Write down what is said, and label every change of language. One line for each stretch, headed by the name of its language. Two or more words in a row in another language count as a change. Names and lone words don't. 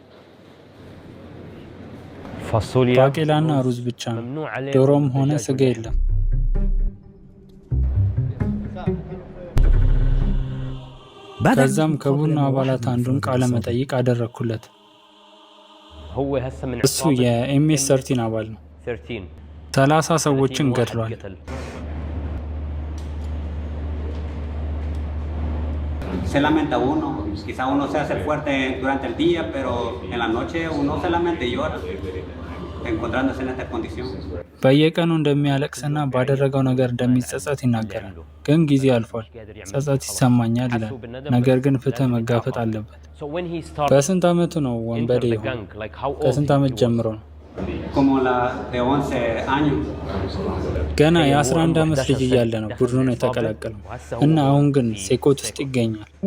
Amharic: ባቄላና ሩዝ ብቻ ነው። ዶሮም ሆነ ስጋ የለም። ከዛም ከቡድኑ አባላት አንዱን ቃለ መጠይቅ አደረግኩለት። እሱ የኤምኤስ-13 አባል ነው። 30 ሰዎችን ገድሏል።
Spanish: Se lamenta uno, quizá uno se hace fuerte durante el día, pero en la noche uno solamente llora, encontrándose en esta condición.
Amharic: በየቀኑ እንደሚያለቅስና ባደረገው ነገር እንደሚጸጸት ይናገራል። ግን ጊዜ አልፏል፣ ጸጸት ይሰማኛል ይላል። ነገር ግን ፍትህ መጋፈጥ አለበት። በስንት ዓመቱ ነው ወንበዴ የሆነው? ከስንት ዓመት ጀምሮ ነው? ገና የ11 ዓመት ልጅ እያለ ነው ቡድኑን የተቀላቀለው እና አሁን ግን ሴኮት ውስጥ ይገኛል።